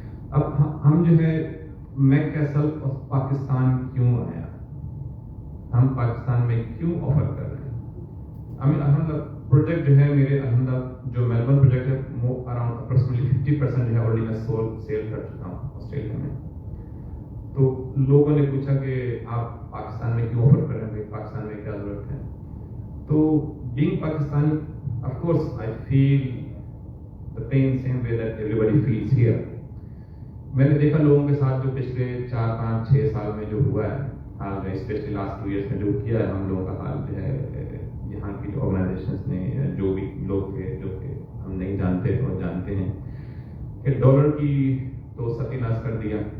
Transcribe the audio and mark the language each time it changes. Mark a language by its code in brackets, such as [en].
[ur] اب ہم جو ہے میک کیسل پاکستان کیوں آیا, ہم پاکستان میں کیوں آفر کر رہے ہیں. الحمدللہ پروجیکٹ جو ہے میرے الحمدللہ جو میلبورن پروجیکٹ ہے وہ اراؤنڈ اپروکسیمیٹلی 50% جو ہے آلریڈی میں سیل کر چکا ہوں آسٹریلیا میں. تو لوگوں نے پوچھا کہ آپ پاکستان میں کیوں آفر کر رہے ہیں, پاکستان میں کیا ضرورت ہے. [en] تو being Pakistani of course I feel the pain same way that everybody feels here. [ur] میں نے دیکھا لوگوں کے ساتھ جو پچھلے 4-5-6 سال میں جو ہوا ہے حال میں اسپیشلی لاسٹ 2 ایئرس میں جو کیا ہے ہم لوگوں کا حال جو ہے یہاں کی جو آرگنائزیشنس نے جو بھی لوگ تھے جو کہ ہم نہیں جانتے اور جانتے ہیں کہ ڈالر کی تو ستیہ کر دیا.